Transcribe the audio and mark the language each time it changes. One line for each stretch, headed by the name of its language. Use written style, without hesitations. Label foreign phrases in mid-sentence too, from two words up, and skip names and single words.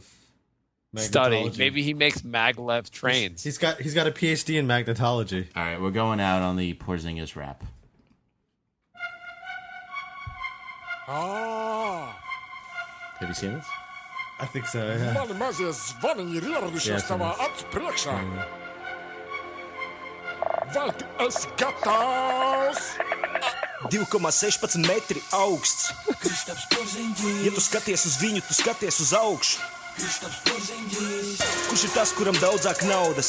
English: study. Maybe he makes maglev trains. He's got a PhD in magnetology. All right, we're going out on the Porzingis rap. Have you seen this? I think so, yeah.
Latvian: Velk es gatavs! 2,16 metri augsts. Ja tu skaties uz viņu, tu skaties uz augšu. Kurš ir tas, kuram daudzāk naudas?